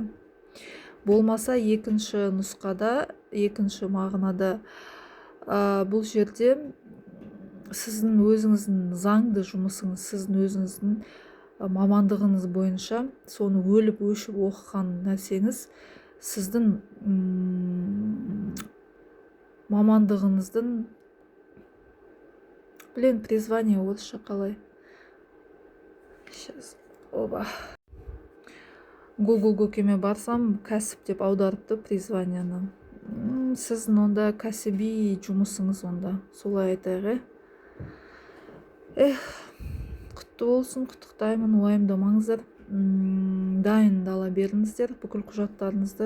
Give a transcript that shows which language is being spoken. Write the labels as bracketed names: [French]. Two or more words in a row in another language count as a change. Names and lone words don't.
[Kazakh] Болмаса екінші нұсқада, екінші мағынада бұл жерде сіздің өзіңіздің заңды жұмысыңыз, сіздің өзіңіздің мамандығыңыз бойынша соны өліп өшіп оқыған нәрсеңіз сіздің мамандығыңыздың призвание орысша қалай? [Russian] Сейчас, оба. [Kazakh] Google көкеме барсам, кәсіп деп аударыпты призванияны. Сіздің онда кәсіби жұмысыңыз онда, солай айтайық. Құтты болсын, құттықтаймын, уайымдамаңыздар. Дайындала беріңіздер бүкіл құжаттарыңызды.